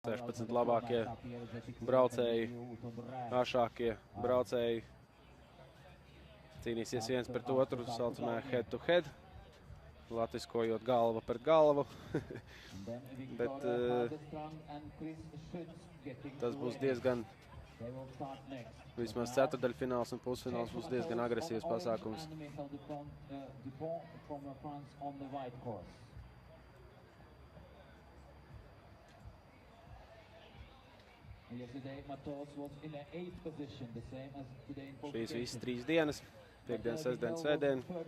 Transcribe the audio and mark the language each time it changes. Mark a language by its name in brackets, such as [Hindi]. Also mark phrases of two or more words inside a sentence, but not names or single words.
[Latvian] 16 labākie braucēji, āšākie braucēji cīnīsies viens pret otru, saucamā [English] head to head, [Latvian] latviskojot galvu pret galvu. Bet tas būs diezgan, vismaz ceturdaļfināls un pusfināls būs diezgan agresīvs pasākums. Šīs visas 3 dienas, piekdien, sestdien, svētdien.